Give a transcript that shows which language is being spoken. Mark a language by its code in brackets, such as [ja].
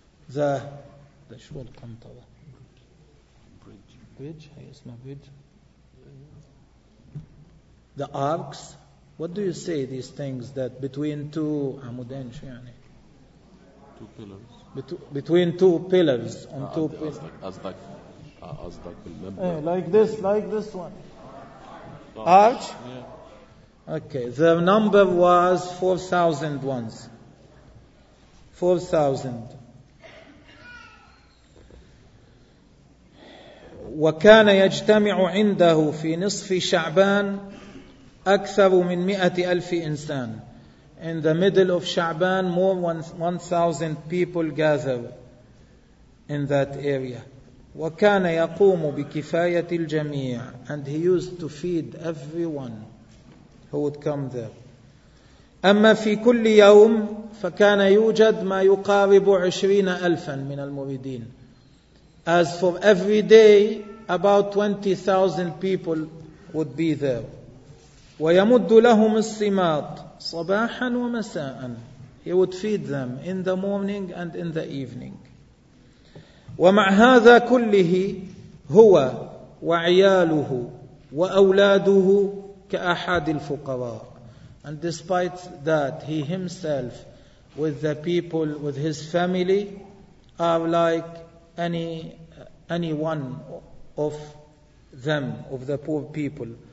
[ar] ذا شو القنطرة؟ [en] Bridge. Bridge. Hey, it's my bridge. the arcs. What do you say these things that between two amudain, يعني two pillars, between two pillars on two pillars, like this, like this one arch. Yeah. Okay, the number was 4,000 ones. 4,000. [ar] وكان يجتمع عنده في نصف شعبان أكثر من 100,000 إنسان. [en] In the middle of Sha'ban, more than 1,000 people gather in that area. [ar] وكان يقوم بكفاية الجميع. [en] And he used to feed everyone who would come there. [ar] أما في كل يوم فكان يوجد ما يقارب 20,000 من المريدين. [en] As for every day, about 20,000 people would be there. [ar] ويمد لهم الصماط صباحا ومساء. [en] He would feed them in the morning and in the evening. [ar] ومع هذا كله هو وعياله وأولاده كأحد الفقراء. [en] And despite that, he himself with the people, with his family, are like any one of them, of the poor people.